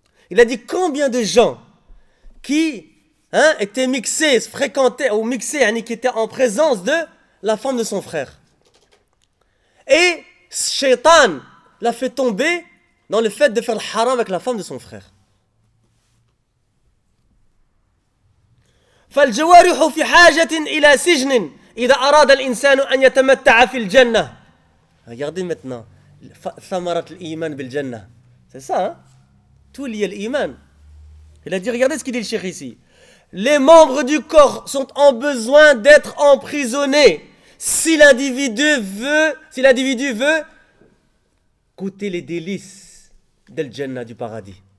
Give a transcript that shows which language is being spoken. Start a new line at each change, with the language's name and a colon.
French: Il a dit combien de gens qui... Hein, était mixé, se fréquentait ou mixé, yani, qui était en présence de la femme de son frère. Et Shaitan l'a fait tomber dans le fait de faire le haram avec la femme de son frère.
Arabic: فالجوارح في حاجة إلى سجن إذا أراد الإنسان أن يتمتع في الجنة.
French: Regardez maintenant,
Arabic: ثمرت الإيمان بالجنة.
French: C'est ça, hein? Tout lié à l'Iman. Il a dit, regardez ce qu'il dit le Cheikh ici. Les membres du corps sont en besoin d'être emprisonnés. Si l'individu veut goûter les délices de l'Jannah, du paradis.